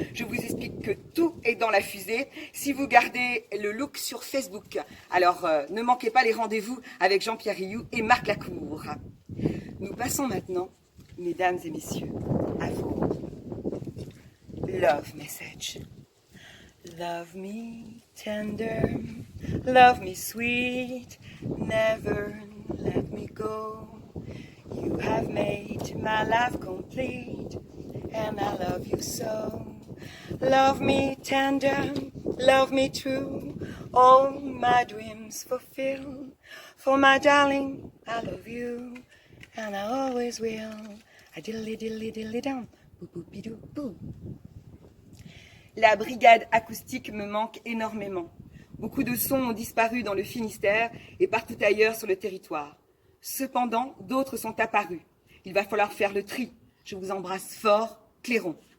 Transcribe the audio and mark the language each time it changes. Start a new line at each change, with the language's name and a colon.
French: Je vous explique que tout est dans la fusée si vous gardez le look sur Facebook. Alors ne manquez pas les rendez-vous avec Jean-Pierre Rioux et Marc Lacour. Nous passons maintenant, mesdames et messieurs, à vos
English: love messages. Love me tender, love me sweet, never let me go. You have made my life complete, and I love you so. Love me tender, love me true, all my dreams fulfill. For my darling, I love you, and I always will. A diddly diddly diddly dum, boop boopy doo boo.
French: La brigade acoustique me manque énormément. Beaucoup de sons ont disparu dans le Finistère et partout ailleurs sur le territoire. Cependant, d'autres sont apparus. Il va falloir faire le tri. Je vous embrasse fort, Clairon.